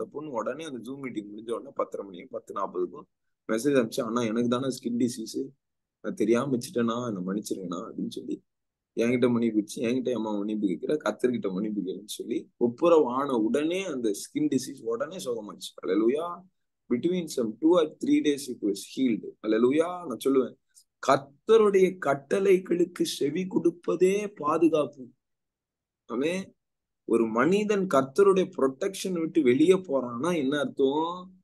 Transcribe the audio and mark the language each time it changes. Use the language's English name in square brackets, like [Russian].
[Tamil] அந்த பொண்ணு உடனே அந்த ஜூம் மீட்டிங் முடிஞ்ச உடனே 10:30 மணிக்கு 10:40க்கும் மெசேஜ் அனுப்பிச்சு, ஆனா எனக்கு தானே ஸ்கின் டிசீஸ், நான் தெரியாம வச்சுட்டேன்னா என்ன மன்னிச்சிருங்கண்ணா அப்படின்னு சொல்லி என்கிட்ட மன்னிப்பு வச்சு, என்கிட்ட அம்மா மன்னிப்பு கேட்கிற, கர்த்தர்கிட்ட மன்னிப்பு கேளுன்னு சொல்லி ஒப்புரவு ஆன உடனே அந்த ஸ்கின் டிசீஸ் உடனே சுகமாச்சு. அல்லேலூயா. [English] Between some 2 or 3 days it was healed. [Tamil] அல்லேலூயா. நான் சொல்லுவேன், கர்த்தருடைய கட்டளைகளுக்கு செவி கொடுப்பதே பாதுகாப்பு. ஒரு மனிதன் கர்த்தருடைய ப்ரொடெக்ஷன் விட்டு வெளியே போறான்னா என்ன அர்த்தம்?